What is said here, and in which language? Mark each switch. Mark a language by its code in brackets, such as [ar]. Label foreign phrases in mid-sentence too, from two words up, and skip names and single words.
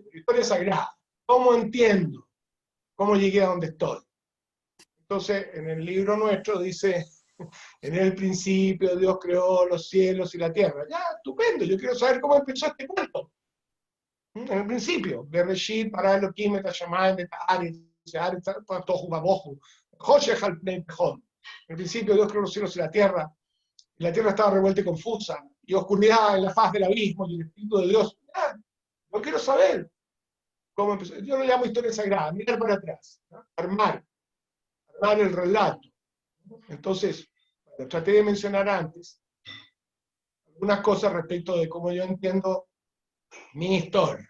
[es] Historia sagrada, ¿cómo entiendo? ¿Cómo llegué a donde estoy? Entonces, en el libro nuestro dice, en el principio Dios creó los cielos y la tierra. Ya, estupendo, yo quiero saber cómo empezó este cuento. En el principio, [he] בראשית, ברא אלהים, את השמים, את הארץ, תהו ובהו, חשך על פני תהום. [es] En el principio Dios creó los cielos y la tierra estaba revuelta y confusa, y oscuridad en la faz del abismo, y el Espíritu de Dios. Ya, no quiero saber cómo empezó. Yo lo llamo historia sagrada, mirar para atrás, ¿no? Armar el relato. Entonces, bueno, traté de mencionar antes algunas cosas respecto de cómo yo entiendo mi historia.